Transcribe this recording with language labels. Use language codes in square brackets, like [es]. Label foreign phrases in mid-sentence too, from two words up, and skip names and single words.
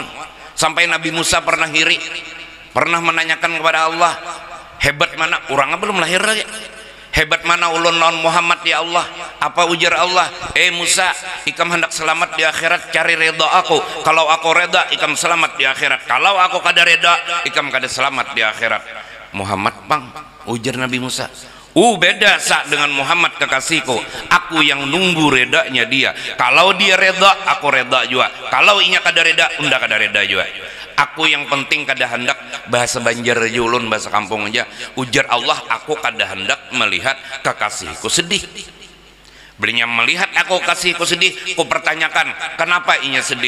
[id] Sampai Nabi Musa pernah hiri, pernah menanyakan kepada Allah, hebat mana orangnya belum lahir lagi, hebat mana ulun lawan Muhammad ya Allah. [bjn] Apa ujar Allah, Musa, ikam hendak selamat di akhirat, cari reda aku. Kalau aku reda, ikam selamat di akhirat. Kalau aku kada reda, ikam kada selamat di akhirat. Muhammad bang, ujar Nabi Musa, [id] beda dengan Muhammad kekasihku, aku yang nunggu redanya dia. Kalau dia reda, aku reda juga. [bjn] Kalau inya kada reda, unda kada reda juga. Aku yang penting kada hendak, bahasa Banjar aja ulun, bahasa kampung aja, ujar Allah, aku kada hendak melihat kekasihku sedih. Belinya melihat aku kasihku sedih, ku pertanyakan kenapa inya sedih.